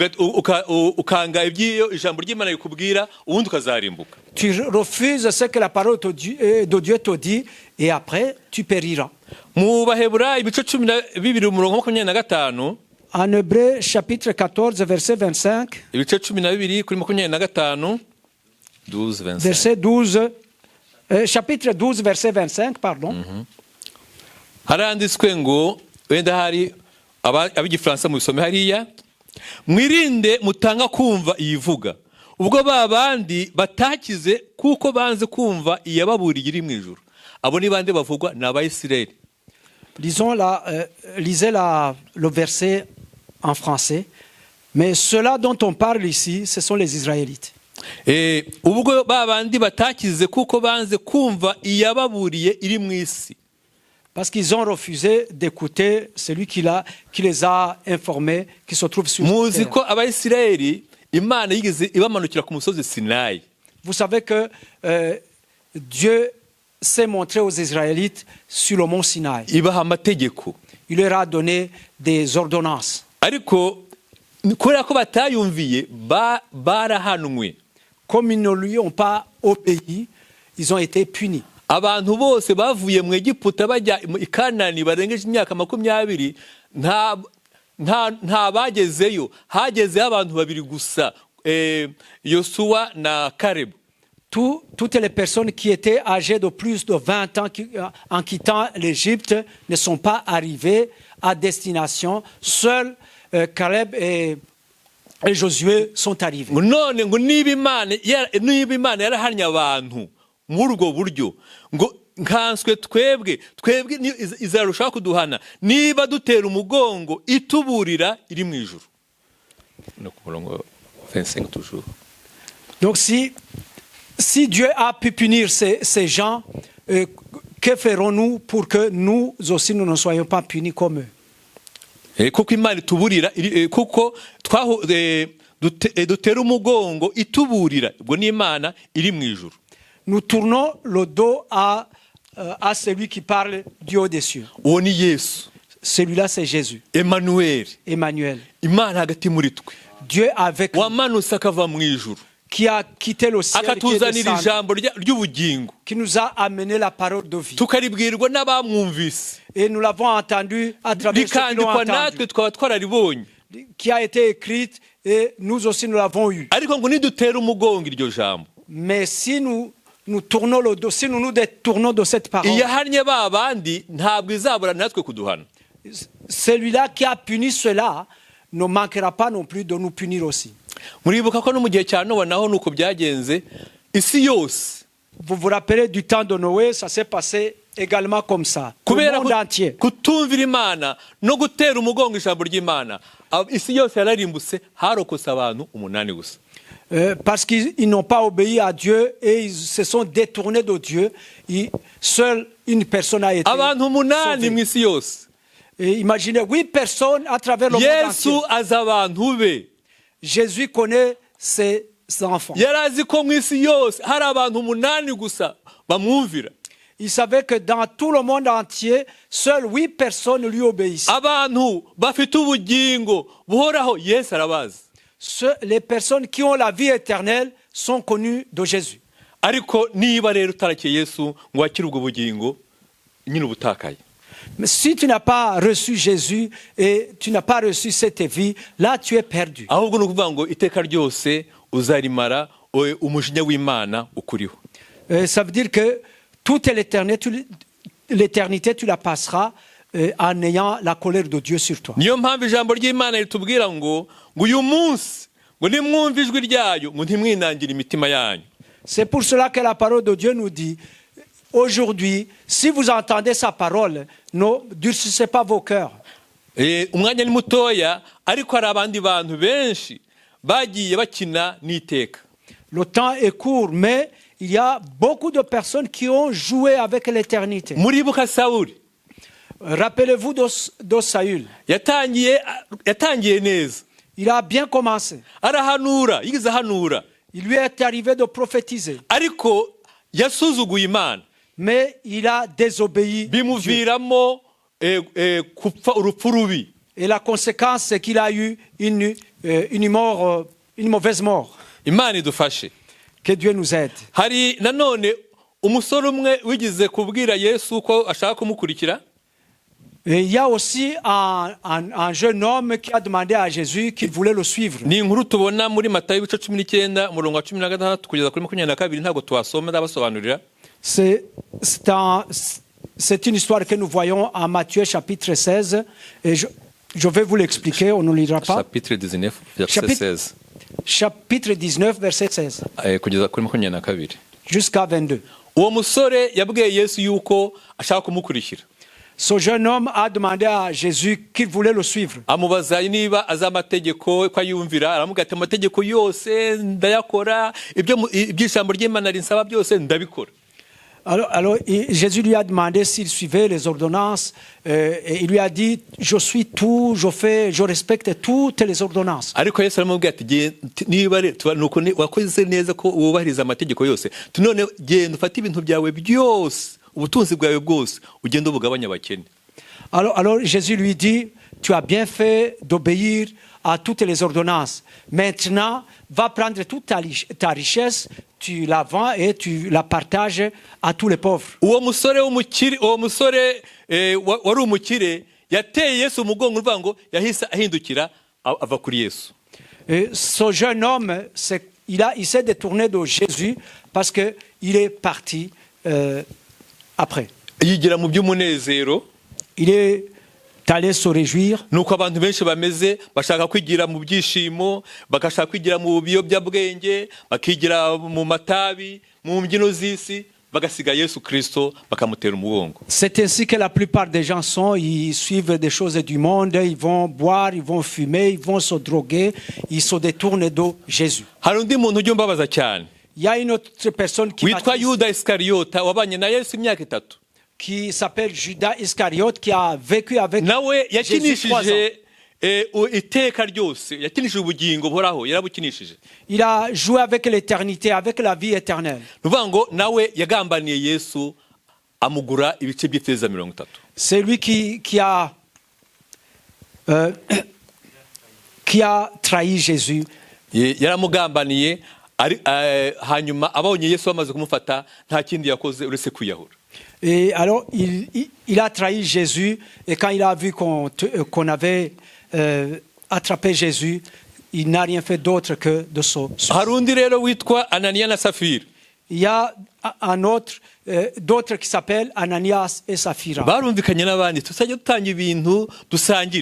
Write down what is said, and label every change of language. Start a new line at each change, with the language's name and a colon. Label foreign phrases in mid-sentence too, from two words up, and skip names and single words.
French: Tu refuses ce que la parole de Dieu te dit et après tu périras. En Hébreux chapitre 14 verset 25. Verset 12, chapitre 12 verset 25, pardon.
Kinyarwanda: Haranditswe ngo wenda hari abigifaransa mu bisome hariya mwirinde mutanga kumva iyivuga ubwo babandi batakize kuko banze kumva iyababuriye iri mu ijuru abo ni bande bavugwa na Abayisirayeli.
French: Lisez le verset en français, mais ceux-là dont on parle ici, ce sont les Israélites.
Kinyarwanda: Ubwo babandi batakize kuko banze kumva iyababuriye iri mu isi.
French: Parce qu'ils ont refusé d'écouter celui qui les a informés, qui se trouve sur
Kinyarwanda: Muzi ko Abayisirayeli Imana yigeze ibamanukira ku musozi Sinayi.
French: Vous savez que Dieu s'est montré aux Israélites sur le mont Sinaï.
Kinyarwanda: Ibaha amategeko.
French: Il leur a donné des ordonnances.
Kinyarwanda: Ariko kubera ko batayumviye barahanwe.
French: Comme ils ne lui ont pas obéi, ils ont été punis.
Kinyarwanda: Abantu bose bavuye mu Egiputa bajya i Kanani barengeje imyaka 20 nta bagezeyo, hagezeyo abantu babiri gusa, Yosuwa na Caleb.
French: Toutes les personnes qui étaient âgées de plus de 20 ans en quittant l'Égypte ne sont pas arrivées à destination. Seuls Caleb et Josué sont arrivés.
Kinyarwanda: None ngo niba Imana yarahanye abantu muri ubwo buryo ngo nkanswe twebwe izarushaho kuduhana niba dutera umugongo ituburira iri mu ijuru. No ku murongo 25 toujours.
French: Donc si Dieu a pu punir ces gens, que ferons-nous pour que nous aussi nous ne soyons pas punis comme eux?
Kinyarwanda: Kuko Imana ituburira kuko dutera umugongo ituburira, ubwo ni Imana iri mu ijuru.
French: Nous tournons le dos à celui qui parle du haut des cieux.
Kinyarwanda: Uwo ni Yesu.
French: Celui-là, c'est Jésus, Emmanuel. Emmanuel.
Kinyarwanda: Imana hagati muri twe.
French: Dieu avec nous,
Kinyarwanda: Wamanutse akava mu ijuru.
French: qui a quitté le ciel, qui est
Kinyarwanda: Akatuzanira
French: descendu,
Kinyarwanda: ijambo ry'ubugingo.
French: qui nous a amené la parole de vie.
Kinyarwanda: Tukaribwirwa n'abamwumvise.
French: Et nous l'avons entendu à travers ceux qui l'ont
Kinyarwanda: Rikandikwa
French: entendu,
Kinyarwanda: natwe twaba twararibonye.
French: qui a été écrite et nous aussi nous l'avons eu.
Kinyarwanda: Ariko ngo nidutera umugongo iryo jambo.
French: Mais si nous tournons le dos, si nous nous détournons de cette parole,
Kinyarwanda: Iyahannye ba bandi ntabwo izabura natwe kuduhana.
French: celui-là qui a puni cela ne manquera pas non plus de nous punir aussi.
Kinyarwanda: Muribuka ko no mu gihe cya Nowa naho nuko byagenze, isi yose
French: Vous vous rappelez du temps de Noé, ça s'est passé également comme ça. Le
Kinyarwanda: kubera
French: monde entier.
Kinyarwanda: kutumvira Imana no gutera umugongo ijambo ry'Imana, isi yose yararimbutse, harokose abantu 8 gusa.
French: Parce qu'ils n'ont pas obéi à Dieu et ils se sont détournés de Dieu. Seule une personne a été
Kinyarwanda: Abantu 8 mu
French: sauvée.
Kinyarwanda: isi yose.
French: Et imaginez 8 personnes à travers le monde
Kinyarwanda: Yesu
French: entier.
Kinyarwanda: azi abantu be.
French: Jésus connaît ses enfants.
Kinyarwanda: Yarazi ko mu isi yose hari abantu 8 gusa bamwumvira.
French: Il savait que dans tout le monde entier, seules 8 personnes lui obéissent.
Kinyarwanda: Abantu bafite ubugingo buhoraho Yesu arabazi.
French: Les personnes qui ont la vie éternelle sont connues de Jésus.
Kinyarwanda: Ariko niba rero utarakiye Yesu ngo wakire ubwo bugingo, nyine ubutakaye.
French: Mais si tu n'as pas reçu Jésus et tu n'as pas reçu cette vie, là tu es perdu.
Kinyarwanda: Ahubwo ni ukuvuga ngo iteka ryose uzarimara umujinya w'Imana ukuriho.
French: Ça veut dire que toute l'éternité tu la passeras en ayant la colère de Dieu sur toi.
Kinyarwanda: Niyo mpamvu ijambo ry'Imana ritubwira ngo uyu munsi ngo nimwumve ijwi ryayo ngo ntimwinangire imitima yanyu.
French: C'est pour cela que la parole de Dieu nous dit aujourd'hui, si vous entendez sa parole, ne durcissez pas vos cœurs.
Kinyarwanda: Umwanya ni mutoya, ariko hari abandi bantu benshi bagiye bakina n'iteka.
French: Le temps est court, mais il y a beaucoup de personnes qui ont joué avec l'éternité.
Kinyarwanda: Muribuka Sawuli.
French: Rappelez-vous de Saül.
Kinyarwanda: Yatangiye neza.
French: Il a bien commencé.
Kinyarwanda: Arahanura, yigize ahanura.
French: Il lui est arrivé de prophétiser.
Kinyarwanda: Ariko yasuzuguye Imana.
French: Mais il a désobéi.
Kinyarwanda: Bimuviramo kupfa urupfu rubi.
French: Et la conséquence, c'est qu'il a eu une mauvaise mort.
Kinyarwanda: Imana idufashe.
French: Que Dieu nous aide.
Kinyarwanda: Hari nanone umusore umwe wigize kubwira Yesu ko ashaka kumukurikira.
French: Et il y a aussi un jeune homme qui a demandé à Jésus qu'il voulait le suivre.
Kinyarwanda: Ni inkuru tubona muri Matayo ibice 19 umurongo wa 16 kugeza kuri 22 ntabwo twasoma ndabasobanurira.
French: C'est une histoire que nous voyons en Matthieu chapitre 16 et je vais vous l'expliquer, on ne lira pas. Chapitre 19 verset 16. Chapitre 19 verset 16.
Kinyarwanda: Kugeza kuri 22.
French: Jusqu'à 22.
Kinyarwanda: Uwo musore yabwiye Yesu yuko ashaka kumukurikira.
French: Ce jeune homme a demandé à Jésus qu'il voulait le suivre.
Kinyarwanda: Amubaza niba azamategeko ko ayumvira, aramubwira ati amategeko yose ndayakora, iby'ijambo ry'Imana rinsaba byose ndabikora.
French: Alors Jésus lui a demandé s'il suivait les ordonnances et il lui a dit je suis tout, je respecte toutes les ordonnances.
Kinyarwanda: Ariko Yesu aramubwira ati niba nuko wakoze neza ko wubahiriza amategeko yose, none genda ufate ibintu byawe byose, ubutunzi bwawe bwose ugenda ubugabanya abakene.
French: Alors Jésus lui dit tu as bien fait d'obéir à toutes les ordonnances. Maintenant, va prendre toute ta richesse, tu la vends et tu la partages à tous les pauvres.
Kinyarwanda: Uwo musore wari umukire yateye Yesu umugongo uvuga ngo yahise ahindukira ava kuri Yesu.
French: Ce jeune homme, il s'est détourné de Jésus parce que il est parti après.
Kinyarwanda: Yigira mu by'umunezero.
French: Il est allé se réjouir.
Kinyarwanda: Nuko abantu benshi bameze bashaka kwigira mu byishimo, bagashaka kwigira mu biyobyabwenge, bakigira mu matabi, mu mbyino z'isi, bagasiga Yesu Kristo bakamutera umugongo.
French: C'est ainsi que la plupart des gens sont, ils suivent des choses du monde, ils vont boire, ils vont fumer, ils vont se droguer, ils se détournent de Jésus.
Kinyarwanda: Hari undi muntu ujya umbabaza cyane.
French: Il y a une autre personne
Kinyarwanda: witwa Yuda Iskariyota wabanye na Yesu imyaka 3.
French: Qui s'appelle Judas Iscariote, qui a vécu avec
Kinyarwanda: nawe
French: Jésus 3 ans.
Kinyarwanda: yakinishije iteka ryose, yakinishije ubugingo buhoraho, yarabukinishije.
French: Il a joué avec l'éternité, avec la vie éternelle.
Kinyarwanda: Ni ukuvuga ngo nawe yagambaniye Yesu amugura ibice by'ifeza 30.
French: C'est lui qui a trahi Jésus.
Kinyarwanda: Yaramugambaniye, hanyuma abonye Yesu amaze kumufata nta kindi yakoze uretse kwiyahura.
French: Et alors, il a trahi Jésus, et quand il a vu qu'on avait attrapé Jésus, il n'a rien fait d'autre que de se suicider.
Kinyarwanda: Hari undi rero witwa Ananiya na Safira.
French: Il y a un autre, d'autres qui s'appellent Ananias et Saphira.
Kinyarwanda: Barumvikanye n'abandi tuzajya dutanga ibintu dusangire.